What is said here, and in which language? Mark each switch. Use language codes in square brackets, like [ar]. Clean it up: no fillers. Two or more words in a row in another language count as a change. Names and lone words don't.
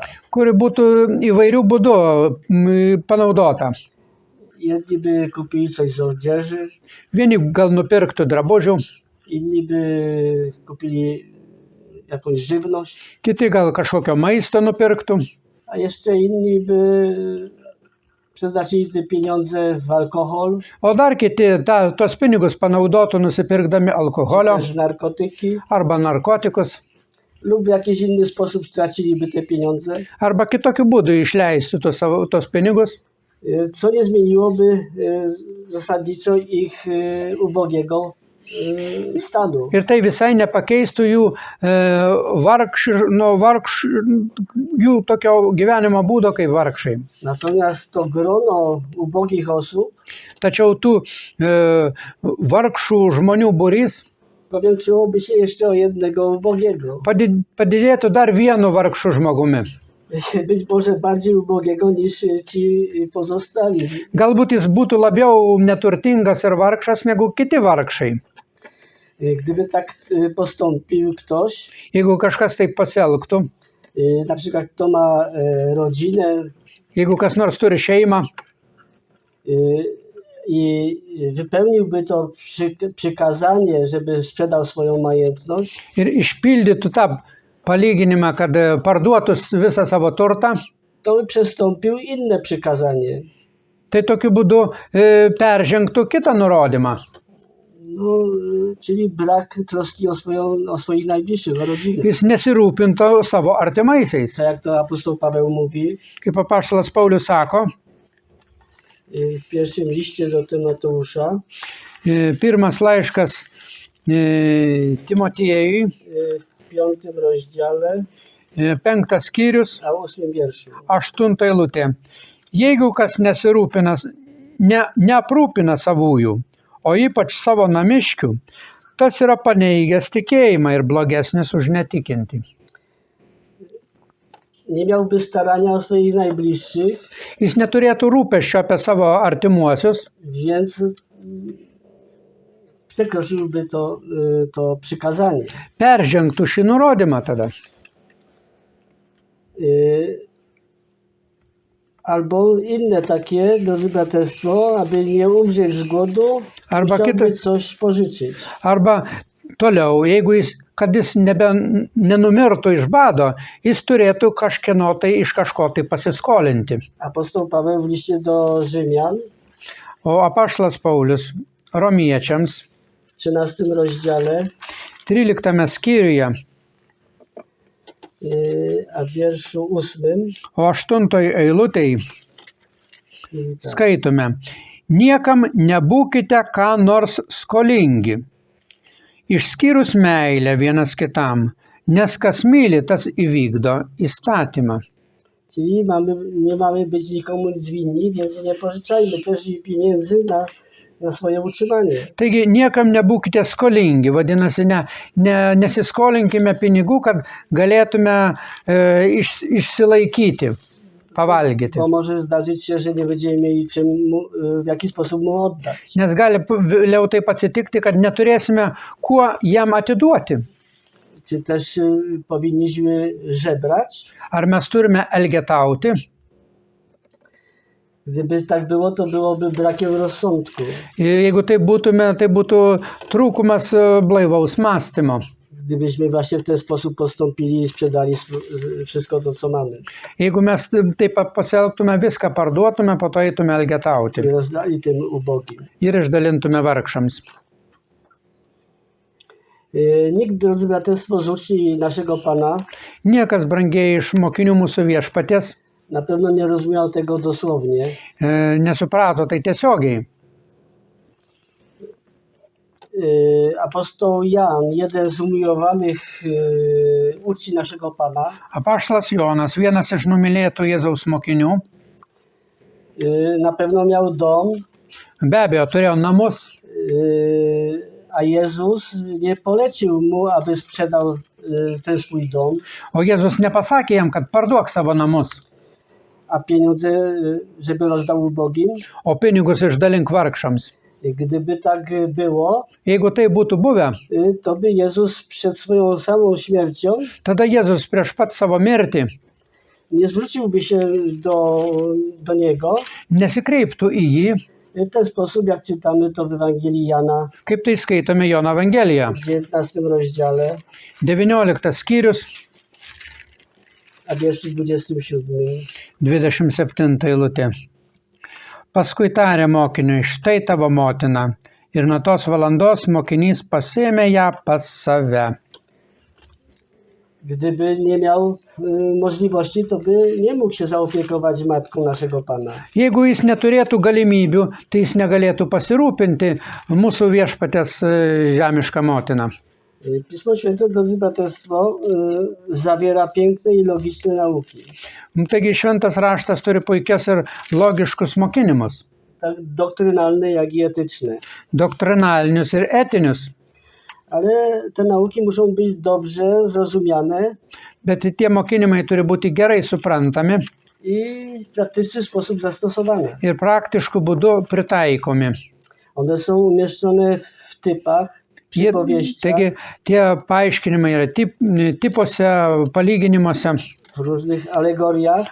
[lt] kuri būtų įvairių būdų panaudota. [pl] Jedni by kupili coś z odzieży, [lt] Vieni gal nupirktų drabužių, [pl] inni by kupili jakąś żywność, [lt] kiti gal kažkokio maisto nupirktų, [pl] a jeszcze inni by przeznaczyli te pieniądze w alkohol, [lt] o dar kiti tuos pinigus panaudotų nusipirkdami alkoholio [pl] też w narkotyki, [lt] arba narkotikus, [pl] lub w jakiś inny sposób straciliby te pieniądze, [lt] arba kitokiu būdu išleistų tuos pinigus, [pl] co nie zmieniłoby zasadniczo ich ubogiego stanu. [lt] ir tai visai nepakeistų jų jų tokio gyvenimo būdo kaip vargšai. [pl] Natomiast to grono ubogich osób [lt] Tačiau tų vargšų žmonių būrys [pl] powiększyłoby się jeszcze o jednego ubogiego. [lt] padidėtų dar vienu vargšu žmogumi. [pl] Być może bardziej ubogiego niż ci pozostali. [lt] Galbūt jis būtų labiau neturtingas ir vargšas negu kiti vargšai. [pl] Gdyby tak postąpił ktoś, [lt] Jeigu kažkas taip pasielgtų, [pl] na przykład kto ma rodzinę [lt] jeigu kas nors turi šeimą [pl] i wypełniłby to przykazanie, żeby sprzedał swoją majętność, [lt] ir išpildytų tą palyginimą, kad parduotų visą savo turtą, [pl] to by przestąpił inne przykazanie. [lt] tai tokiu būdu peržengtų kitą nurodymą. [pl] No, czyli brak troski o swoich najbliższych, o rodzinę. [lt] Jis nesirūpintų savo artimaisiais. [pl] Tak jak to apostoł Paweł mówi [lt] Kaip apaštalas Paulius sako, [pl] w pierwszym liście do Tymoteusza, [lt] pirmas laiškas Timotiejui, [pl] w 5 rozdziale, [lt] 5 skyrius, [pl] a 8 wierszu. [lt] 8 eilutė. Jeigu kas neaprūpina savųjų, o ypač savo namiškių, tas yra paneigęs tikėjimą ir blogesnis už netikintį. [pl] Nie miałby starania o swoich najbliższych, [lt] Jis neturėtų rūpesčio apie savo artimuosius, [pl] więc przekroczyłby to przykazanie. [lt] peržengtų šį nurodymą tada. [pl] Albo inne takie, drodzy braterstwo, aby nie umrzeć z głodu, [lt] Arba [pl] musiałby [lt] kita- [pl] coś pożyczyć. [lt] Arba toliau, jeigu kad jis nenumirtų iš bado, jis turėtų kažkieno tai iš kažko tai pasiskolinti. [pl] Apostoł Paweł w liście do Rzymian [lt] O apaštalas Paulius Romiečiams [pl] w 13 rozdziale, [lt] 13 skyriuje, [pl] a w wierszu 8 [lt] o 8 eilutėj skaitome: niekam nebūkite ką nors skolingi, išskyrus meilę vienas kitam, nes kas myli, tas įvykdo įstatymą. [pl] Czyli nie mamy być nikomu nic winni, więc nie pożyczajmy też i pieniędzy na swoje utrzymanie. [lt] Taigi niekam nebūkite skolingi, vadinasi, nesiskolinkime pinigų, kad galėtume išsilaikyti, pavalgyti. [pl] Bo może zdarzyć się, że nie będziemy mieli w jaki sposób mu oddać. [lt] Nes gali vėliau taip atsitikti, kad neturėsime kuo jam atiduoti. [pl] Czy też powinniśmy żebrać? [lt] Ar mes turime elgetauti? [pl] Gdyby tak było, to byłoby brakiem rozsądku. [lt] Jeigu tai būtume, tai būtų trūkumas blaivaus mąstymo. [pl] Gdybyśmy właśnie w ten sposób postąpili i sprzedali wszystko to, co mamy. [lt] Jeigu mes taip pasielgtume, viską parduotume, po to eitume elgetauti [pl] I rozdali tym ubogim. [lt] ir išdalintume vargšams. [pl] Nikt, drodzy braterstwo, z uczniów naszego Pana [lt] Niekas, brangieji, iš mokinių mūsų viešpaties [pl] na pewno nie rozumiał tego dosłownie. [lt] Nesuprato tai tiesiogiai. [pl] Apostoł Jan, jeden z umiłowanych uczniów naszego Pana, [lt] Apaštalas Jonas, vienas iš numylėtų Jėzaus mokinių, [pl] na pewno miał dom, [lt] be abejo turėjo namus, [pl] a Jezus nie polecił mu, aby sprzedał ten swój dom, [lt] o Jėzus nepasakė jam, kad parduok savo namus, [pl] a pieniądze, żeby rozdał ubogim. [lt] o pinigus išdalink vargšams. [pl] Gdyby tak było, [lt] Jeigu tai būtų buvę, [pl] to by Jezus przed swoją samą śmiercią [lt] tada Jėzus prieš pat savo mirtį [pl] nie zwróciłby się do Niego [lt] nesikreiptų į jį, [pl] w ten sposób, jak czytamy to w Ewangelii Jana [lt] kaip tai skaitome Jono Evangeliją. [pl] w 19 rozdziale, [lt] 19 skyrius, [pl] a wierszu 27. [lt] 27 eilutė. Paskui tarė mokiniui: štai tavo motina. Ir nuo tos valandos mokinys pasiėmė ją pas save. [pl] Gdyby nie miał możliwości, to by nie mógł się zaopiekować matką naszego Pana. [lt] Jeigu jis neturėtų galimybių, tai jis negalėtų pasirūpinti mūsų viešpatės žemišką motiną. [pl] Pismo Święte, drodzy braterstwo, zawiera piękne i logiczne nauki. [lt] Taigi šventas raštas turi puikias ir logiškus mokinimus. [pl] Tak doktrynalne, jak i etyczne. [lt] Doktrinalinius ir etinius. [pl] Ale te nauki muszą być dobrze zrozumiane [lt] Bet tie mokinimai turi būti gerai suprantami [pl] i w praktyczny sposób zastosowane. [lt] ir praktiškų būdų pritaikomi. [pl] One są umieszczone w typach, przypowieściach, [lt] Taigi tie paaiškinimai yra tipuose, palyginimuose, [pl] w różnych alegoriach